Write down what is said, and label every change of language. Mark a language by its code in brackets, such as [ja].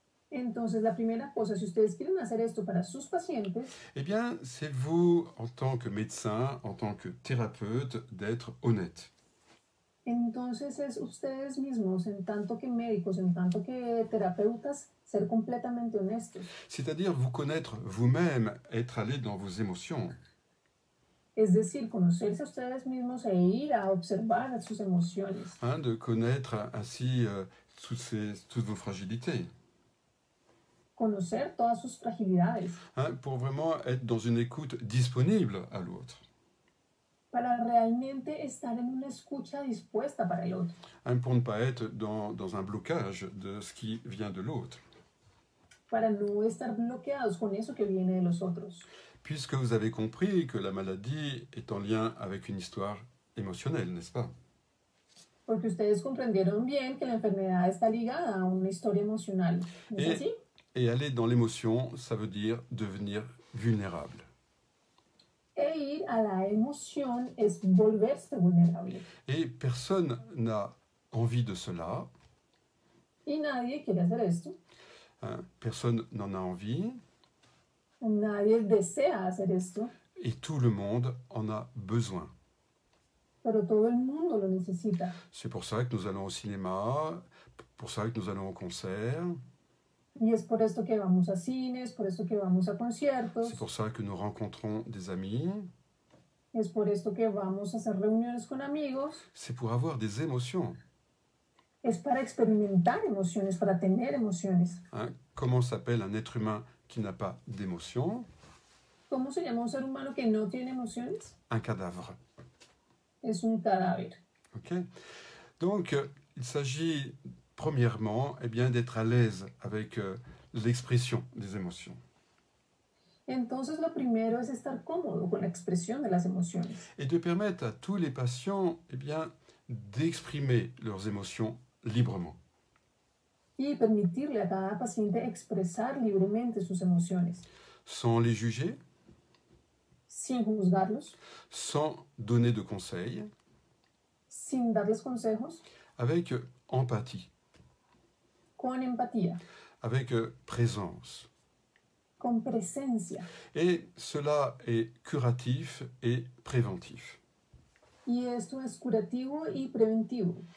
[es] Entonces, la primera cosa, si ustedes quieren hacer esto para sus pacientes, [fr] eh bien, c'est vous, en tant que médecin, en tant que thérapeute, d'être honnête. [es] entonces es ustedes mismos, en tanto que médicos, en tanto que terapeutas, ser completamente honestos. [fr] C'est-à-dire vous connaître vous-même, être allé dans vos émotions. [es] Es decir, conocerse a ustedes mismos e ir a observar sus emociones. [fr] De connaître ainsi toutes vos fragilités. [es] Conocer todas sus fragilidades. [fr] Pour vraiment être dans une écoute disponible à l'autre. [es] Para realmente estar en una escucha dispuesta para el otro. [fr] Pour ne pas être dans un blocage de ce qui vient de l'autre. [es] Para no estar bloqueados con eso que viene de los otros. [fr] Puisque vous avez compris que la maladie est en lien avec une histoire émotionnelle, n'est-ce pas? [es] Porque ustedes comprendieron bien que la enfermedad está ligada a una historia emocional. ¿No es así? [fr] Et aller dans l'émotion, ça veut dire devenir vulnérable. [es] E ir a la emoción es volverse vulnerable. [fr] Et personne n'a envie de cela. [es] Y nadie quiere hacer esto. [fr] Personne n'en a envie. [es] Nadie desea hacer esto. [fr] Et tout le monde en a besoin. [es] Pero todo el mundo lo necesita. [fr] C'est pour ça que nous allons au cinéma, pour ça que nous allons au concert. [es] Y es por esto que vamos a cines, por esto que vamos a conciertos. [fr] C'est pour ça que nous rencontrons des amis. [es] Es por esto que vamos a hacer reuniones con amigos. [fr] C'est pour avoir des émotions. [es] Es para experimentar emociones, para tener emociones. [fr] Comment s'appelle un être humain qui n'a pas d'émotions? [es] ¿Cómo se llama un ser humano que no tiene emociones? [fr] Un cadavre. [es] Es un cadáver. Ok. [fr] Donc, il s'agit premièrement, eh bien, d'être à l'aise avec l'expression des émotions. [es] Entonces, lo primero es estar cómodo con la expresión de las emociones. [fr] Et de permettre à tous les patients, eh bien, d'exprimer leurs émotions librement. [es] Y permitirle a cada paciente expresar libremente sus emociones. [fr] Sans les juger. [es] Sin juzgarlos. [fr] Sans donner de conseils. [es] Sin darles consejos. [fr] Avec empathie. [es] Con empatía. [fr] Avec présence. [es] Con presencia. [fr] Et cela est curatif et préventif. [es] Y esto es curativo y preventivo.